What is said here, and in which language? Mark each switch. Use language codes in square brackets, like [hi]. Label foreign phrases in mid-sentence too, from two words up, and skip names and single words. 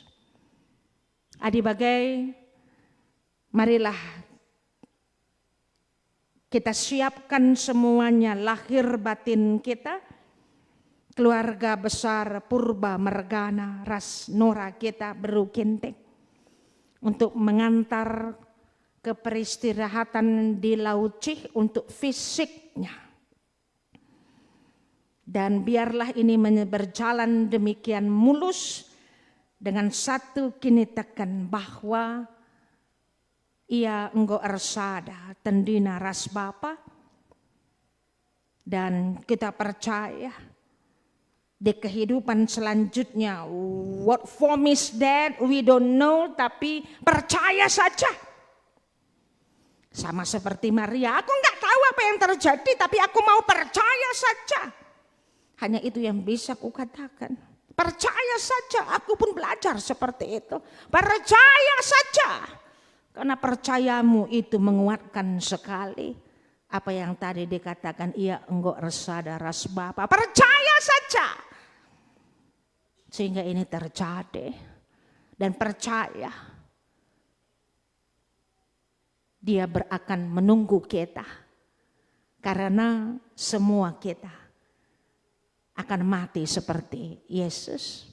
[id] Adik-bagai, marilah kita siapkan semuanya lahir batin kita, keluarga besar purba mergana ras Nora kita Beru Ginting, untuk mengantar ke peristirahatan di Laut Cih untuk fisiknya. Dan biarlah ini berjalan demikian mulus dengan satu [btx] kini tekan [id] bahwa [btx] ia enggo ersada tendina ras Bapa, [id] dan kita percaya di kehidupan selanjutnya [en] what form is that we don't know, [id] tapi percaya saja. Sama seperti Maria, aku nggak tahu apa yang terjadi tapi aku mau percaya saja. Hanya itu yang bisa kukatakan. Percaya saja, aku pun belajar seperti itu. Percaya saja. Karena percayamu itu menguatkan sekali. Apa yang tadi dikatakan, [btx] ia enggo resada ras Bapa. [id] Percaya saja. Sehingga ini terjadi. Dan percaya. Dia akan menunggu kita. Karena semua kita akan mati seperti Yesus.